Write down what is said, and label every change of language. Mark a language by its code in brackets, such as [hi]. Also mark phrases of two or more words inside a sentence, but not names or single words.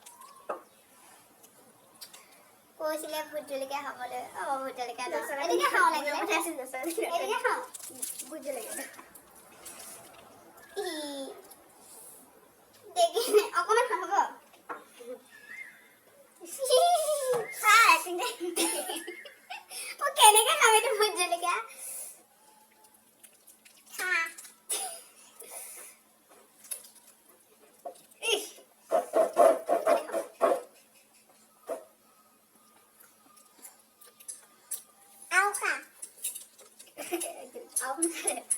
[as] কৈছিলে ভূত জলকীয়া খাবলৈ ভূত জলকীয়া এদিকে খাও লাগে এদিকে খাও ভূত জলকীয়া দেখি অকমান খাব [hi] वो कहने का खावे तो भूत जलेगा हाँ आओ खा आओ खा